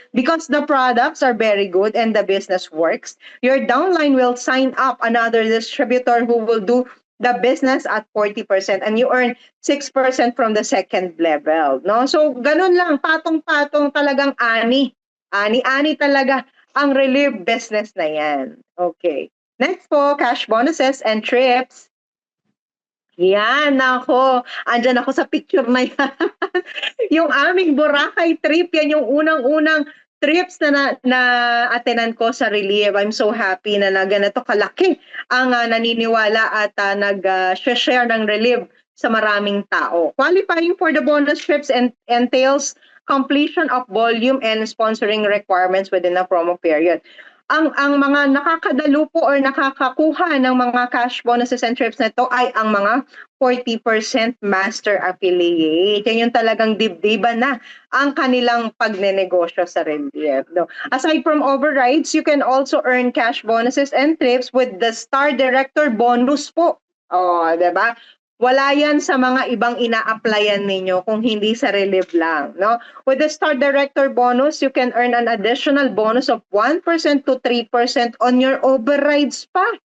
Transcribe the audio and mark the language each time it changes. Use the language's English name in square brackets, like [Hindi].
[English] Because the products are very good and the business works, your downline will sign up another distributor who will do the business at 40% and you earn 6% from the second level. [Filipino] No? So, ganun lang. Patong-patong talagang ani. Ani-ani talaga ang Relieve business na yan. Okay. [English] Next po, cash bonuses and trips. [Filipino] Yan, ako. Andyan ako sa picture na yan. Yung aming Boracay trip, yan yung unang-unang trips na attenan ko sa Relieve. [English] I'm so happy [Filipino] na ganito kalaki ang naniniwala at nag-share ng Relieve sa maraming tao. [English] Qualifying for the bonus trips entails completion of volume and sponsoring requirements within the promo period. [Filipino] Ang mga nakakadalo po or nakakakuha ng mga [English] cash bonuses and trips [Filipino] na ito ay ang mga 40% master affiliate. Yan yung talagang dibdiban na ang kanilang pagnenegosyo sa Relieve. No? [English] Aside from overrides, you can also earn cash bonuses and trips with the Star Director bonus po. [Filipino] Diba? Wala yan sa mga ibang ina-applyan ninyo kung hindi sa Relieve lang. No? [English] With the Star Director bonus, you can earn an additional bonus of 1% to 3% on your overrides pa.